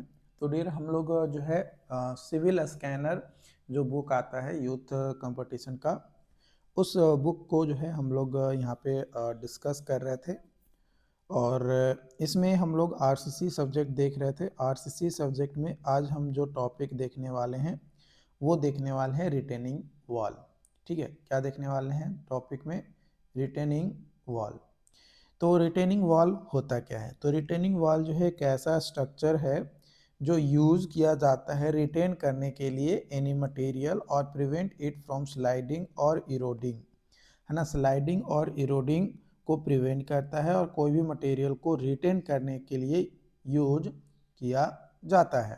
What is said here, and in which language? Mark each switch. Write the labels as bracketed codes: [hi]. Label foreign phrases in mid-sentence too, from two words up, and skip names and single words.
[hi] तो डियर हम लोग जो है सिविल स्कैनर जो बुक आता है यूथ कंपटीशन का, उस बुक को जो है हम लोग यहाँ पे डिस्कस कर रहे थे। और इसमें हम लोग [en] RCC subject [hi] देख रहे थे। आरसीसी सब्जेक्ट में आज हम जो टॉपिक देखने वाले हैं वो देखने वाले हैं [en] retaining wall. [hi] ठीक है, क्या देखने वाले हैं टॉपिक में? [en] retaining wall. [hi] तो [en] retaining wall [hi] होता क्या है? तो [en] retaining wall [hi] जो है एक ऐसा स्ट्रक्चर है जो यूज किया जाता है रिटेन करने के लिए [en] any material [hi] और [en] prevent it from sliding [hi] और इरोडिंग, है ना। स्लाइडिंग और इरोडिंग को प्रिवेंट करता है और कोई भी मटेरियल को रिटेन करने के लिए यूज किया जाता है।